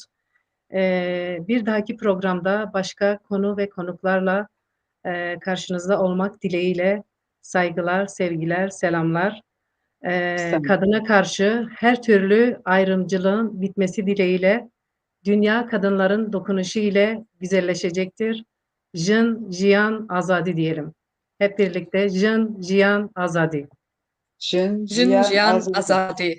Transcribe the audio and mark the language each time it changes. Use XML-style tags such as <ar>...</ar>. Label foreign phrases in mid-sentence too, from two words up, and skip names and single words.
<tr>Bir dahaki programda başka konu ve konuklarla karşınızda olmak dileğiyle saygılar, sevgiler, selamlar. Kadına karşı her türlü ayrımcılığın bitmesi dileğiyle dünya kadınların dokunuşu ile güzelleşecektir.</tr> <ku>Jin, Jiyan, Azadi</ku> <tr>diyelim. Hep birlikte</tr> <ku>Jin, Jiyan, Azadi.</ku> <tr>Jin, Jin Jiyan, Jian Azadi. Azadi.</tr>